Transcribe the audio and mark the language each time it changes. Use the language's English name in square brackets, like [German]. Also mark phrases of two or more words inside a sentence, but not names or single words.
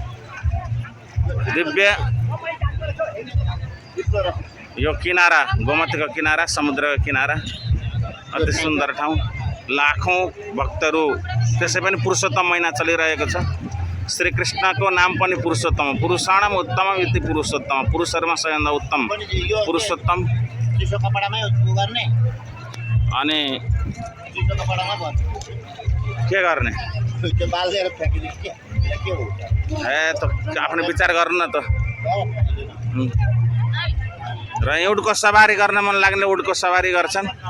[Nepali] दिव्य यो किनारा गोमतीको किनारा, समुद्रको किनारा अति सुन्दर ठाउँ। लाखौँ भक्तहरू, त्यसै पनि पुरुषोत्तम महिना चलिरहेको छ। श्रीकृष्णको नाम पनि पुरुषोत्तम, [Sanskrit] पुरुषाणाम उत्तम इति पुरुषोत्तम, [Nepali] पुरुषहरूमा सबैभन्दा उत्तम पुरुषोत्तम। अनि के गर्ने त आफ्नो विचार गर्नु न त। र उडको सवारी गर्न मन लाग्ने उडको सवारी गर्छन्।